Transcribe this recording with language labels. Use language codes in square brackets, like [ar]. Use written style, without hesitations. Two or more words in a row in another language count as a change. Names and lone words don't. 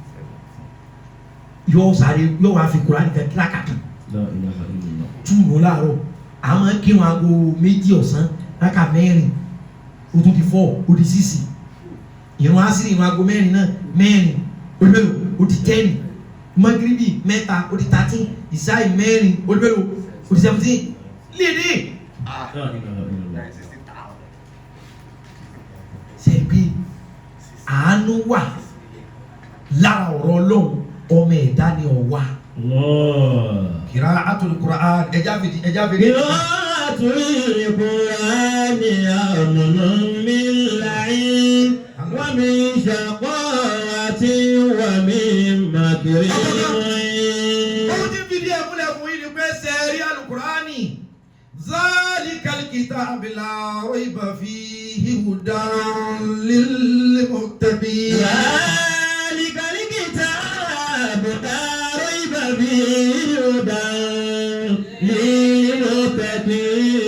[yo] yóò sáré yóò wá fi Kùránì kan kíláàkà kan túnú láàárọ̀ à máa ń kírun aago méjì ọ̀sán rákà mẹ́rin o tún ti 4 o di 6 ìrun asiri ìrun aago mẹ́rin náà mẹ́rin o di mélòó o di 10 magiribi mẹ́ta o di 13 ìsáì mẹ́rin o di mélòó o di 17 lédè. ṣe pé àánú wà lára ọ̀rọ̀ Ọlọ́run ọmọ ẹ̀dá ni ọ̀wà. [ar] قراءة القرآن [yo] ẹja fìdí. [ar] قراءة القرآن أمن من لعين ومن شقاوة ومن مكر. [yo] Ó ti fìdí ẹ̀ múlẹ̀ fún yín ni pé sẹ́ẹ̀rí Al-Qur'ani [ar] ذلك الكتاب لا ريب فيه هدى للمتقين. ذلك الكتاب لا ريب فيه هدى للمتقين.